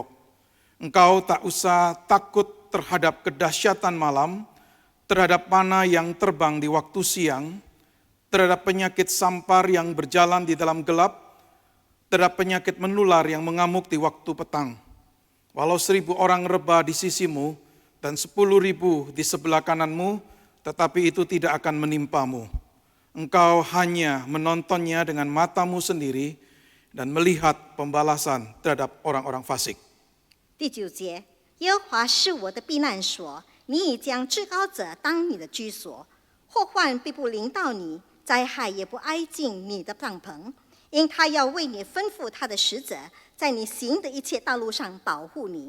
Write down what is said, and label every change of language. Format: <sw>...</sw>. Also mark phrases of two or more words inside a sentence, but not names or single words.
<id>Engkau tak usah takut terhadap kedahsyatan malam, terhadap panah yang terbang di waktu siang, terhadap penyakit sampar yang berjalan di dalam gelap, terhadap penyakit menular yang mengamuk di waktu petang. Walau 1000 orang rebah di sisimu dan 10.000 di sebelah kananmu, tetapi itu tidak akan menimpamu. Engkau hanya menontonnya dengan matamu sendiri dan melihat pembalasan terhadap orang-orang fasik.</id> <zh>第9节，耶和华是我的避难所，你已将至高者当你的居所，祸患必不临到你，灾害也不挨近你的帐篷。因他要为你吩咐他的使者，在你行的一切道路上保护你。</zh>